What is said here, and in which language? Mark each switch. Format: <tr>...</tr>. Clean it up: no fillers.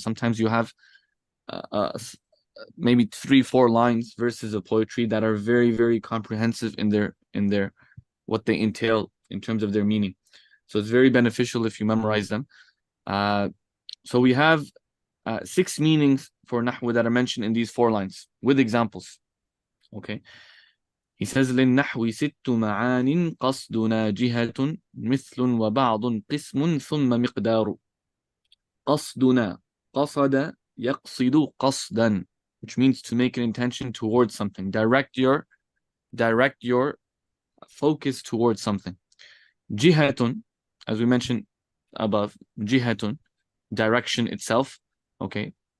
<en>Sometimes you have maybe 3-4 lines, verses of poetry that are very, very comprehensive in their what they entail in terms of their meaning. So it's very beneficial if you memorize them. So we have 6 meanings for nahwu that are mentioned in these 4 lines with examples. Okay.</en> <ar>He says للنحو 6 معان قصدنا جهة مثل وبعض قسم ثم مقدار. قصدنا, قصد يقصد قصدا,</ar> <en>which means to make an intention towards something. Direct your focus towards something. Jihatun, as we mentioned above, jihatun, direction itself. Okay.</en>